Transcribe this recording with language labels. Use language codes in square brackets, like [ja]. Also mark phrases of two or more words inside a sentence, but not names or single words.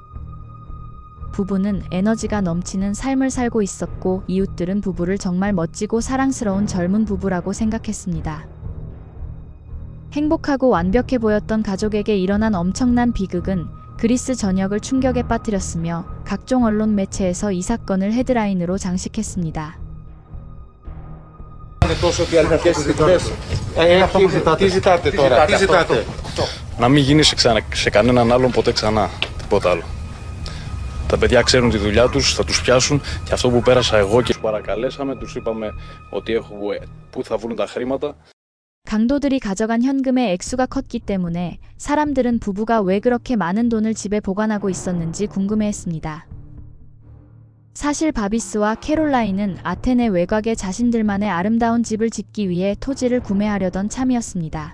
[ko] 부부는 에너지가 넘치는 삶을 살고 있었고 이웃들은 부부를 정말 멋지고 사랑스러운 젊은 부부라고 생각했습니다. 행복하고 완벽해 보였던 가족에게 일어난 엄청난 비극은 그리스 전역을 충격에 빠뜨렸으며 각종 언론 매체에서 이 사건을 헤드라인으로 장식했습니다. [el] Να μην γίνει σε κανέναν άλλον ποτέ ξανά, τίποτα άλλο. Τα παιδιά ξέρουν τη δουλειά τους, θα τους πιάσουν και αυτό που πέρασα εγώ και τους παρακαλέσαμε, τους είπαμε ότι πού θα βρουν τα χρήματα. [ko] 강도들이 가져간 현금의 액수가 컸기 때문에 사람들은 부부가 왜 그렇게 많은 돈을 집에 보관하고 있었는지 궁금해했습니다. 사실 바비스와 캐롤라인은 아테네 외곽에 자신들만의 아름다운 집을 짓기 위해 토지를 구매하려던 참이었습니다.